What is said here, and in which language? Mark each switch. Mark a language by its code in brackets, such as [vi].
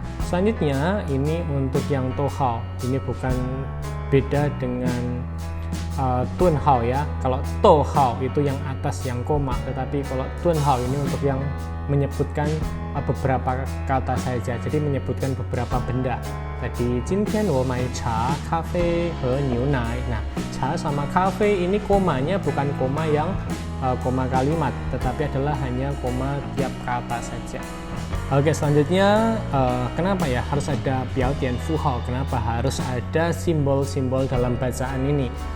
[id] Selanjutnya ini untuk yang tohao, ini bukan, beda dengan tunhao ya. Kalau tohao itu yang atas yang koma, tetapi kalau tunhao ini untuk yang menyebutkan beberapa kata saja, jadi menyebutkan beberapa benda. [zh] Tadi 今天我买茶、咖啡和牛奶. [id] Nah, cha sama cafe ini komanya bukan koma yang koma kalimat, tetapi adalah hanya koma tiap kata saja. Oke, selanjutnya kenapa ya harus ada biaodian fuhao? Kenapa harus ada simbol-simbol dalam bacaan ini?